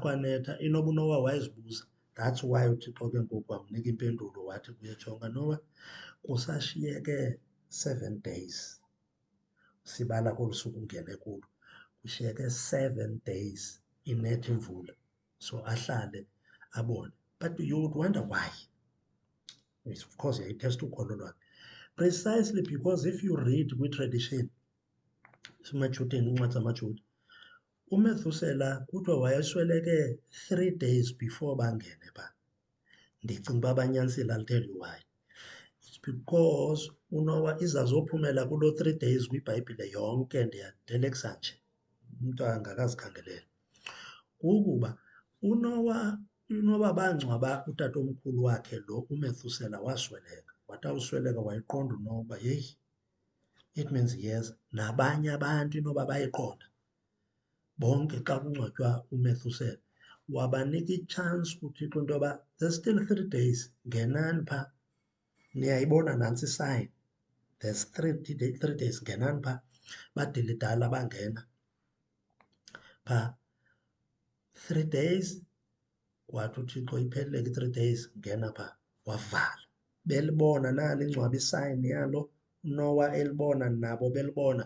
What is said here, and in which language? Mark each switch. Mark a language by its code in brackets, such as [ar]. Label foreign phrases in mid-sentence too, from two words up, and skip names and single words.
[xh] Inoba uNowa wayezibuza [en] That's why [xh] uThixo ke ngoku wamnika impendulo wathi kuye, jonga Noah, kusashiyeke 7 days. Sibala kolu suku ungene kulo. Kushiyeke 7 days inetha imvula. So ahlale abone. [en] But you would wonder why. Yes, of course, [xh] yayithesta ukholo lwakhe. [en] Precisely because if you read [xh] kwi-tradition, simaJudeni, incwadi zamaJuda, uMethusela kuthiwa wayesweleke [en] 3 days before [xh] bangene phaa. Ndicinga uba banyanisile, [en] I'll tell you why. It's because [xh] uNoah izazophumela kulo 3 days kwiBhayibhile yonke, ndiyadelexa nje, umntu angakazikhangelela. Kukuba uNoah inoba bangcwaba utatomkhulu wakhe lo uMethusela wasweleka. Wathi awusweleka wayiqonda uNoah uba yeyi, [en] it means yes, [xh] nabanye abantu inoba bayiqonda. Bonke xa kungcwatywa uMethusela wabanika i-chance uThixo into yoba [en] there's still 3 days, [xh] ngenani phaa. Niyayibona nantsi i-sign, [en] there's 3 days, [xh] ngenani phaa. Badilidala bangena phaa. 3 days, kwathi uThixo iphelile ke 3 days, ngena phaa, wavala. Belibona nalo ingcwaba isayini yalo, uNoah elibona, nabo belibona.